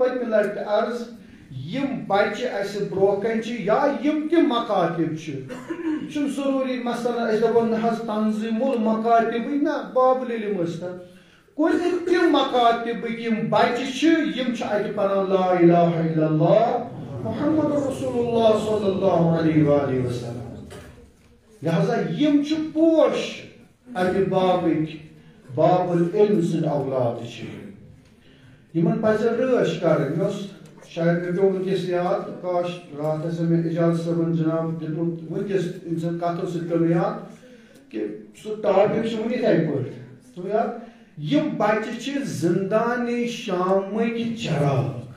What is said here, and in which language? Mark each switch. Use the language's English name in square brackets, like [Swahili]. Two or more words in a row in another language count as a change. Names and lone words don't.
[Kashmiri] پٔتمہِ لٹہِ عرض یم بچہِ اسہِ برٛونٛہہ کَنہِ چھِ یا یم تہِ مکاتب چھِ یہِ چھُنہٕ ضروٗری مثلاً أسۍ دپو نہ حظ تنظیٖم المکاتبٕے نہ بابُل علم ٲسۍتن کُنہِ تِم مکاتبٕکۍ یم بچہِ چھِ یم چھِ اتہِ پران [Arabic] لا الہ الا اللہ محمد رسول اللہ صلی اللہ علیہ وآلہ وسلم [Kashmiri] لہذا یم چھِ پوش امہِ بابٕکۍ باب العلم سٕنٛدۍ اولاد چھِ یمن پزِ رٲچھ کرٕنۍ مےٚ اوس شاید مےٚ پیوٚو ونکیٚس یاد کاش راتھ آسہِ مےٚ اعجاز صٲبن جناب دیُتمُت ونکیٚس أمۍ سٕنٛدِ کتھو سۭتۍ پیوٚو مےٚ یاد کہِ سُہ ٹاپِک چھُ وُنہِ یِتھے پٲٹھۍ ژٕ یاد یم بچہِ چھِ زندانِ شامٕکۍ چراغ